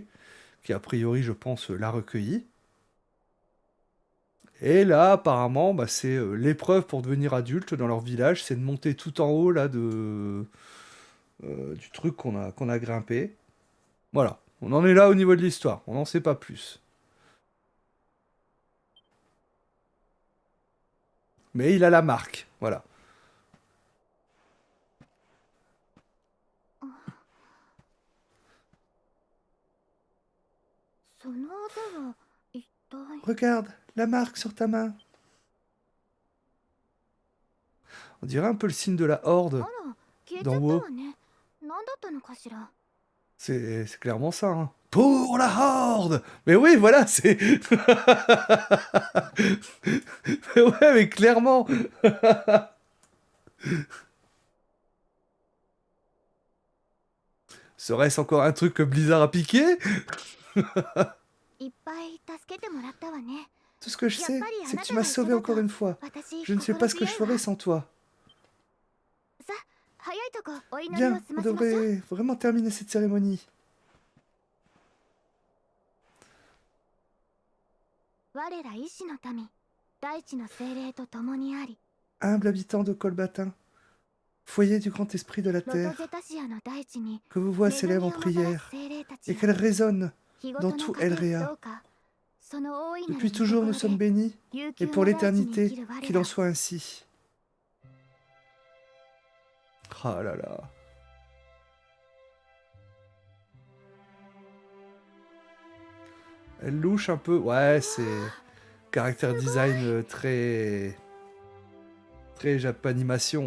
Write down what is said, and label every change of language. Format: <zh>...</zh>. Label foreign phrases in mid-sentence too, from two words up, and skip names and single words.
<fr>Qui, a priori, je pense, l'a recueilli. Et là, apparemment, c'est l'épreuve pour devenir adulte dans leur village. C'est de monter tout en haut, là, du truc qu'on a grimpé. Voilà. On en est là au niveau de l'histoire. On n'en sait pas plus. Mais il a la marque. Voilà.</fr> <ja>そのあざは一体。</ja> <fr>Regarde, la marque sur ta main. On dirait un peu le signe de la</fr> <ja>あ</ja> <fr>horde</fr> <ja>ら、消えちゃ</ja> <fr>d'en</fr> <ja>った</ja> <fr>haut.</fr> <ja>わね。何だったのかしら。</ja> <fr>C'est clairement ça. Hein. Pour la horde! Mais oui, voilà, c'est... Mais ouais, mais clairement. Serait-ce encore un truc que Blizzard a piqué?</fr> <ja>いっぱい助けてもらったわね。</ja> <fr>Tout ce que je</fr> <ja>やっ</ja> <fr>sais,</fr> <ja>ぱりあ</ja> <fr>c'est</fr> <ja>な</ja> <fr>que</fr> <ja>た</ja> <fr>tu</fr> <ja>が</ja> <fr>m'as</fr> <ja>一緒</ja> <fr>sauvé</fr> <ja>だと</ja> <fr>encore une fois.</fr> <ja>私</ja> <fr>Je ne sais pas ce que je</fr> <ja>心強い</ja> <fr>ferais</fr> <ja>わ。</ja> <fr>sans toi.</fr> <ja>さあ、早いとこお祈りを</ja> <fr>Bien,</fr> <ja>済</ja> <fr>on</fr> <ja>ませましょう。</ja> <fr>devrait vraiment terminer cette cérémonie.</fr> <ja>我ら医師の民、大地の精霊と共にあり、</ja> <fr>Humble habitant de Colbatin, foyer du grand esprit de la</fr> <ja>ロト</ja> <fr>terre,</fr> <ja>ゼタシアの大地に</ja> <fr>que vos voix</fr> <ja>恵み</ja> <fr>s'élèvent</fr> <ja>を</ja> <fr>en</fr> <ja>もたら</ja> <fr>prière</fr> <ja>す精霊たち</ja> <fr>et</fr> <ja>よ。</ja> <fr>qu'elles résonnent</fr> <ja>日</ja> <fr>dans</fr> <ja>ごとの</ja> <fr>tout</fr> <ja>糧ど</ja> <fr>Elrea.</fr> <ja>うか、その大いなる</ja> <fr>Depuis</fr> <ja>御</ja> <fr>toujours, nous</fr> <ja>心</ja> <fr>sommes</fr> <ja>で</ja> <fr>bénis,</fr> <ja>悠</ja> <fr>et</fr> <ja>久</ja> <fr>pour</fr> <ja>の大地に生き</ja> <fr>l'éternité,</fr> <ja>る我</ja> <fr>qu'il</fr> <ja>ら</ja> <fr>en soit ainsi. Ah là là. Elle louche un peu. Ouais, c'est caractère design très japanimation.</fr>